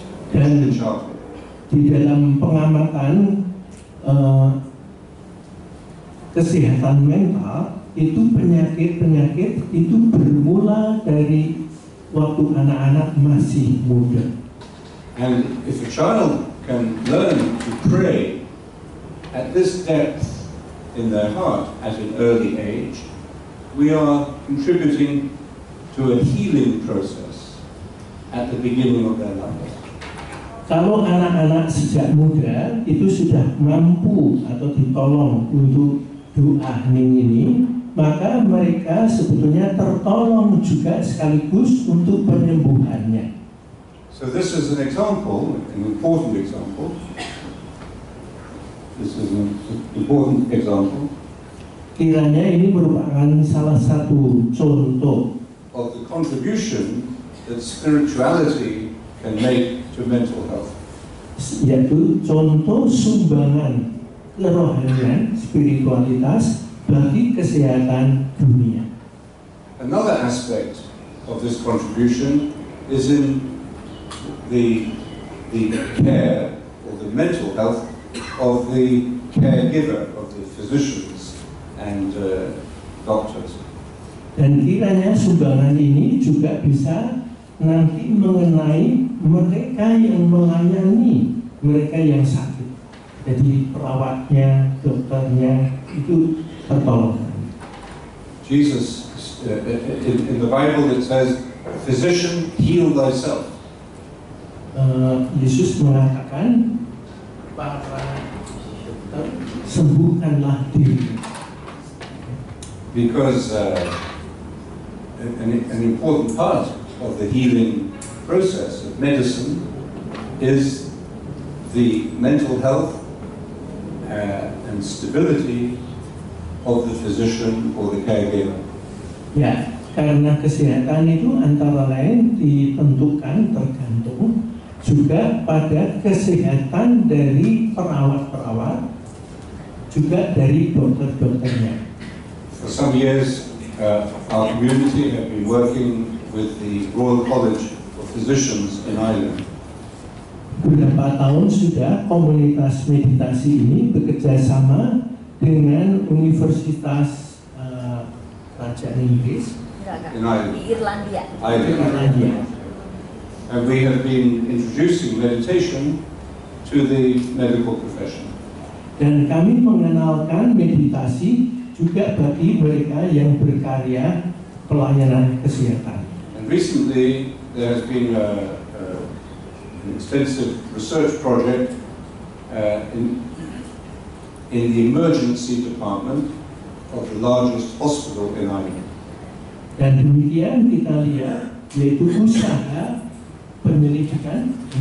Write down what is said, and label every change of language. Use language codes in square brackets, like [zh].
[id] Dan di dalam pengamatan kesehatan mental itu penyakit-penyakit itu bermula dari waktu anak-anak masih muda. [en] And if a child can learn to pray at this depth in their heart at an early age, we are contributing to a healing process at the beginning of their lives. [id] Kalau anak-anak sejak muda itu sudah mampu atau ditolong untuk doa hening ini, maka mereka sebetulnya tertolong juga sekaligus untuk penyembuhannya. [en] So this is an example, an important example. This is an important example [id] Kiranya ini merupakan salah satu contoh [en] of the contribution that spirituality can make to mental health. [id] Yaitu contoh sumbangan kerohanian, spiritualitas bagi kesehatan dunia. Another aspect of this contribution is in the care or the mental health of the caregiver, of the physicians and doctors. Dan kiranya sumbangan ini juga bisa nanti mengenai mereka yang melayani mereka yang sakit. Jadi perawatnya, dokternya itu tertolong. [en] Jesus, in the Bible it says, "Physician, heal thyself." [id] Yesus mengatakan, para dokter, sembuhkanlah diri. [en] Because an important part of the healing process of medicine is the mental health and stability of the physician or the caregiver. [id] Ya, karena kesehatan itu antara lain ditentukan tergantung juga pada kesehatan dari perawat-perawat, juga dari dokter-dokternya. [en] For some years, our community have been working with the Royal College of Physicians in Ireland. [id] Beberapa tahun sudah komunitas meditasi ini bekerja sama dengan Universitas Kerajaan Inggris [en] in Ireland. [id] Di Irlandia. Irlandia. [en] And we have been introducing meditation to the medical profession. [id] Dan kami mengenalkan meditasi juga bagi mereka yang berkarya pelayanan kesehatan. [en] And recently there has been an extensive research project in the emergency department of the largest hospital in Ireland. [id] Dan demikian kita lihat yaitu usaha penyelidikan